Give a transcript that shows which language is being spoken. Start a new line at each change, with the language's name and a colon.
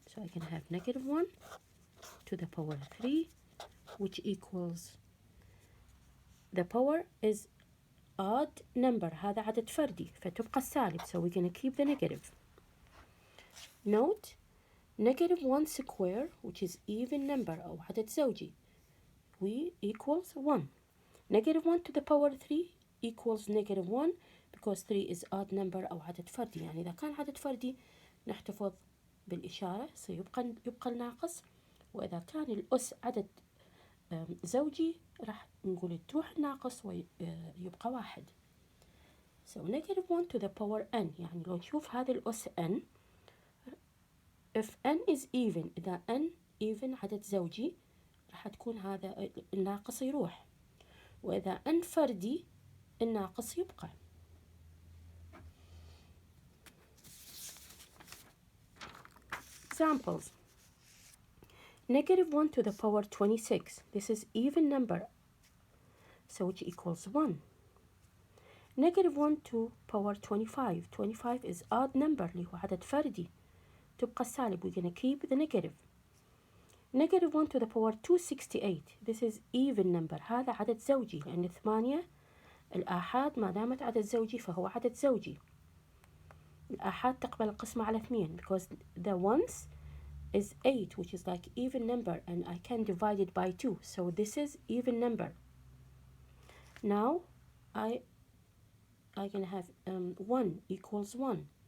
English: So I can have negative 1 to the power 3, which equals, the power is odd number,
Arabic: هذا عدد فردي فتبقى السالب,
English: so we're going to keep the negative. Note, negative 1 square, which is even number
Arabic: أو عدد زوجي,
English: we equals 1. Negative 1 to the power 3 equals negative 1 because 3 is odd number
Arabic: أو عدد فردي. يعني إذا كان عدد فردي نحتفظ بالإشارة سيبقى الناقص، وإذا كان الأس عدد زوجي راح نقول تروح الناقص ويبقى 1.
English: So negative 1 to the power n،
Arabic: يعني لو نشوف هذا الأس n،
English: if n is even،
Arabic: إذا n even عدد زوجي راح تكون هذا الناقص يروح، وإذا n فردي الناقص يبقى.
English: examples. Negative 1 to the power 26. This is even number, so which equals 1. Negative 1 to power 25. 25 is odd number
Arabic: اللي هو عدد فردي. تبقى السالب.
English: We're going to keep the negative. Negative 1 to the power 268. This is even number.
Arabic: هذا عدد زوجي لأن 8 الآحاد ما دامت عدد زوجي فهو عدد زوجي. الآحاد تقبل القسمة على 2
English: because the ones is 8 which is like even number and I can divide it by 2. So this is even number. Now I can have 1 equals 1.